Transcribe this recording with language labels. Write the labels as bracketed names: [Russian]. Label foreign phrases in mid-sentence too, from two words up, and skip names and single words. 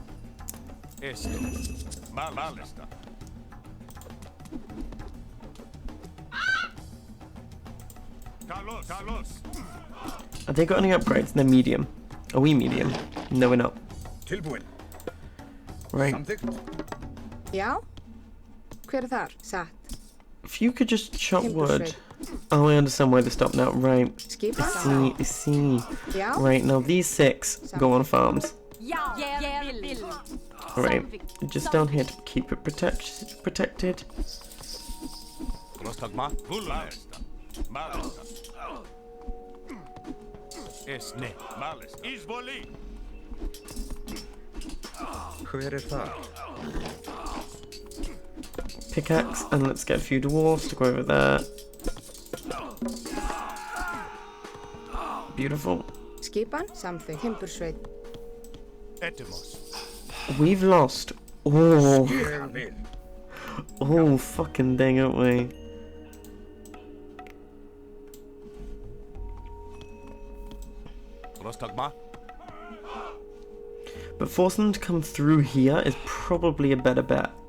[English] Have they got any upgrades? They're medium. Are we medium? No, we're not. Right. [Icelandic] Já? Hver þar? Satt. [English] If you could just chop wood. Oh, I understand why they stopped now. Right. I see. Right, now these 6 go on farms. Right. Just down here to keep it protected. Pickaxe, and let's get a few dwarves to go over there. Beautiful. [Icelandic] Skipan, samþykkt. Timbursveit. [English] We've lost. Oh, fucking dang, aren't we? But forcing them to come through here is probably a better bet.